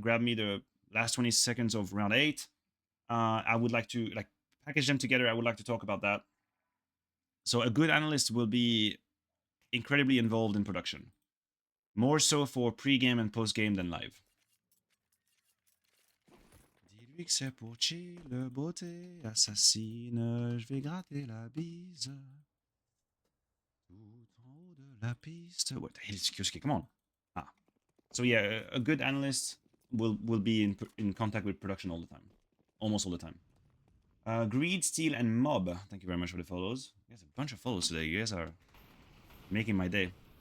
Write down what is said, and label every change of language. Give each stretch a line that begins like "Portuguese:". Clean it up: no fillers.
English: Grab me the last 20 seconds of round 8. I would like to package them together. I would like to talk about that. So a good analyst will be incredibly involved in production. More so for pre-game and post-game than live.
French: Dis-lui que c'est pour chill, beauté assassine, je vais gratter la bise. Tout en haut de la piste.
English: What the hell is kyousuke? Come on. Ah. So yeah, a good analyst will be in contact with production all the time. Almost all the time. Greed, Steel, and Mob. Thank you very much for the follows. You guys have a bunch of follows today. You guys are making my day.